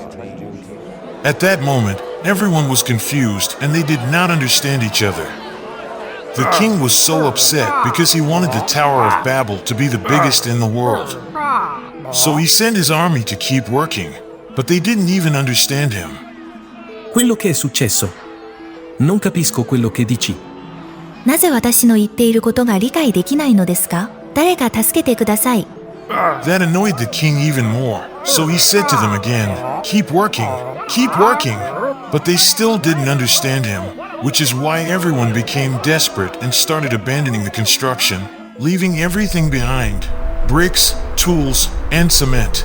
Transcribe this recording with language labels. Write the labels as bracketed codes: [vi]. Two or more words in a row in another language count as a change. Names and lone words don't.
[en] At that moment, everyone was confused and they did not understand each other. The king was so upset because he wanted the Tower of Babel to be the biggest in the world. So he sent his army to keep working, but they didn't even understand him. [it] Quello che è successo. Non capisco quello che dici. [ja] なぜ私の言っていることが理解できないのですか？誰か助けてください。 [en] That annoyed the king even more, so he said to them again, "Keep working, keep working." But they still didn't understand him, which is why everyone became desperate and started abandoning the construction, leaving everything behind: bricks, tools, and cement.